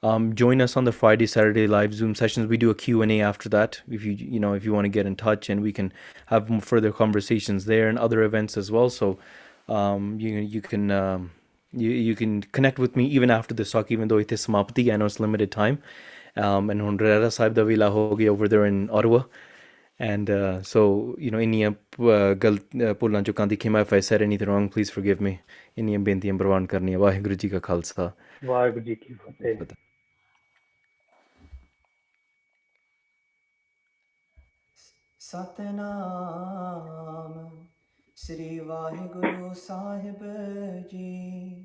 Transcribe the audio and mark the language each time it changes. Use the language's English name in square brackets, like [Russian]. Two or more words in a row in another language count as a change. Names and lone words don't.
[English] Join us on the Friday, Saturday live Zoom sessions. We do a Q&A after that. If you want to get in touch, and we can have further conversations there, and other events as well. So you can connect with me even after this talk, even though it is samapti. I know it's limited time. And [Punjabi] ਹੁਣ ਰਹਿਰਾ ਸਾਹਿਬ ਦਾ ਵੇਲਾ ਹੋ ਗਿਆ [English] over there in Ottawa. And so, [Punjabi] ਇੰਨੀਆਂ ਗਲਤ ਭੁੱਲਾਂ ਚੁੱਕਾਂ ਦੀ ਖਿਮਾ, [English] if I said anything wrong, please forgive me. [Punjabi] ਇੰਨੀਆਂ ਬੇਨਤੀਆਂ ਪ੍ਰਵਾਨ ਕਰਨੀਆਂ। ਵਾਹਿਗੁਰੂ ਜੀ ਕਾ ਖਾਲਸਾ। ਵਾਹਿਗੁਰੂ ਜੀ ਕੀ ਫਤਿਹ। ਸਤਨਾਮ ਸ੍ਰੀ ਵਾਹਿਗੁਰੂ ਸਾਹਿਬ ਜੀ,